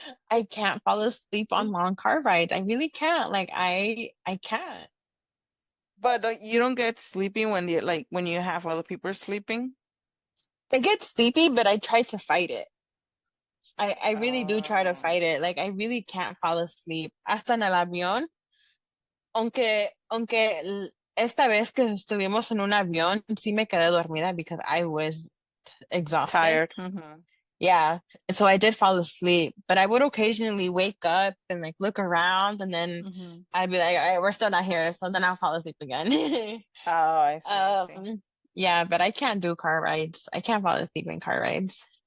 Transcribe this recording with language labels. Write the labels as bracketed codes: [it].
[en] I can't fall asleep on long car rides. I really can't. Like I can't. But you don't get sleepy when when you have other people sleeping. I get sleepy, but I try to fight it. I really do try to Uh, fight it. Like I really can't fall asleep. [es] Hasta en el avión. Aunque esta vez que estuvimos en un avión, sí me quedé dormida [en] because I was exhausted. Tired. Hmm. Yeah. And so I did fall asleep, but I would occasionally wake up and like look around and then Hmm. I'd be like, all right, we're still not here. So then I'll fall asleep again. Oh, I see, I see. Um, yeah, but I can't do car rides. I can't fall asleep in car rides.